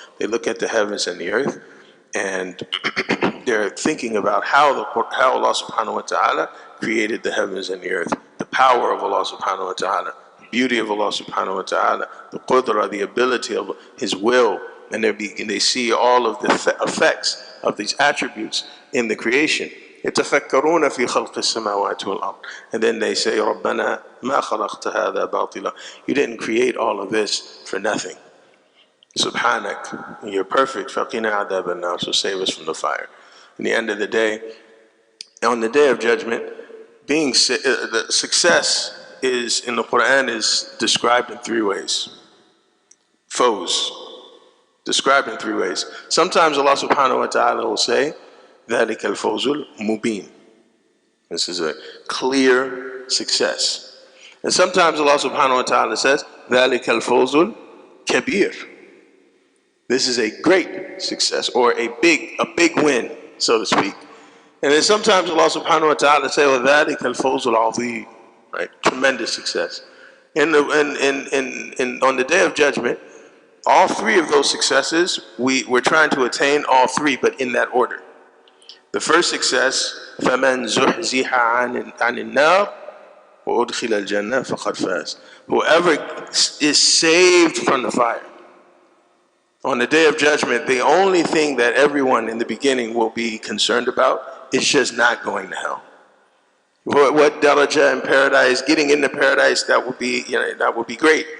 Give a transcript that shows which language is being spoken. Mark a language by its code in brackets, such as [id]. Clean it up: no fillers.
[en] They look at the heavens and the earth, and they're thinking about how Allah subhanahu wa ta'ala created the heavens and the earth, the power of Allah subhanahu wa ta'ala, the beauty of Allah subhanahu wa ta'ala, the qudra, the ability of His will, and they see all of the effects of these attributes in the creation. [ar] يتفكرون في خلق السماوات والأرض. [en] And then they say, [ar] ربنا ما خلقت هذا باطلا. [en] You didn't create all of this for nothing. Subhanak, you're perfect. [ar] فقنا عذاب النار. [en] So save us from the fire. In the end of the day, on the day of judgment, the success is in the Qur'an is described in three ways. Foes, described in three ways. Sometimes Allah subhanahu wa ta'ala will say, [ar] ذَلِكَ الْفَوْزُ الْمُبِينُ. [en] This is a clear success. And sometimes Allah subhanahu wa ta'ala says, [ar] ذَلِكَ الْفَوْزُ الْكَبِيرُ. [en] This is a great success, or a big win, so to speak. And then sometimes Allah subhanahu wa ta'ala says, [ar] وَذَلِكَ الْفَوْزُ الْعَظِيمُ. [en] Right? Tremendous success. On the day of judgment, all three of those successes, we're trying to attain all three, but in that order. The first success, [ar] فَمَنْ زُحْزِحَ عَنِ النَّارِ وَأُدْخِلَ الْجَنَّةِ فَقَدْ فَازَ. [en] Whoever is saved from the fire. On the day of judgment, the only thing that everyone in the beginning will be concerned about is just not going to hell. What daraja in paradise, getting into paradise, that would be great.